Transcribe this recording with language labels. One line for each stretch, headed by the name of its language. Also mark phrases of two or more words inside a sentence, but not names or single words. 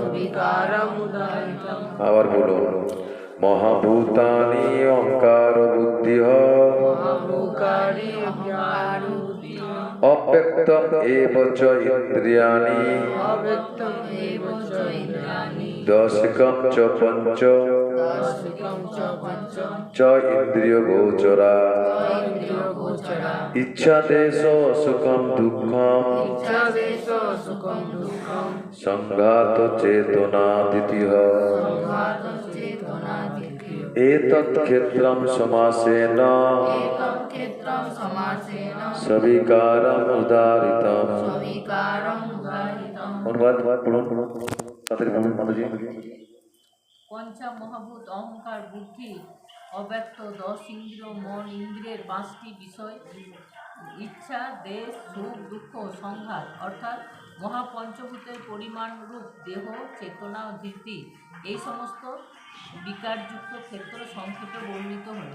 Bangla: আবার বলুন,
Sanskrit: মহাভূতানি অহংকার বুদ্ধিঃ অব্যক্তম এব চ ইন্দ্রিয়াণি দশকম চ পঞ্চ চ ইন্দ্রিয় গোচরা ইচ্ছা দেশ সুখম দুঃখম সংঘাত চেতনা ধৃতিঃ এতৎ ক্ষেত্রম সমাসেন সবিকারম উদারিতম।
Bangla: অনুবাদ পড়ুন, তাদের বলুন মাতাজি। পঞ্চা মহাভূত অহংকার বুদ্ধি অব্যক্ত দশ ইন্দ্রিয় মন ইন্দ্রিয়ের পাঁচটি বিষয় ইচ্ছা দেশ সুখ দুঃখ সংঘাত অর্থাৎ মহাপঞ্চভূতের পরিমাণ রূপ দেহ চেতনা ও ধৃতি এই সমস্ত বিকারযুক্ত ক্ষেত্র সংক্ষেপে বর্ণিত হলো।